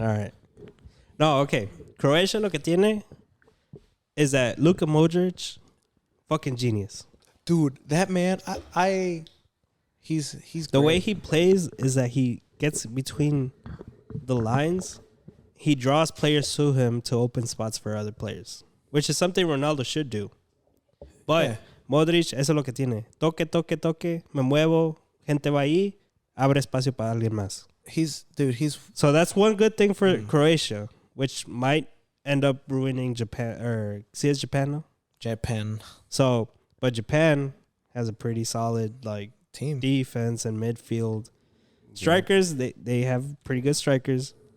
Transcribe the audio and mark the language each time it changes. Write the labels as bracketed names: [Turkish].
[English] All right. No, okay. Croatia [Spanish] lo que tiene [English] is that Luka Modric, fucking genius. Dude, that man, he's the way he plays is that he gets between the lines. He draws players to him to open spots for other players, which is something Ronaldo should do. [Spanish] But Modric, eso es lo que tiene. Toque, me muevo, gente va ahí, abre espacio para alguien más. [English] So that's one good thing for Croatia, which might end up ruining Japan, or see it's Japan now? Japan. So, but Japan has a pretty solid like team defense and midfield. Strikers, they have pretty good strikers.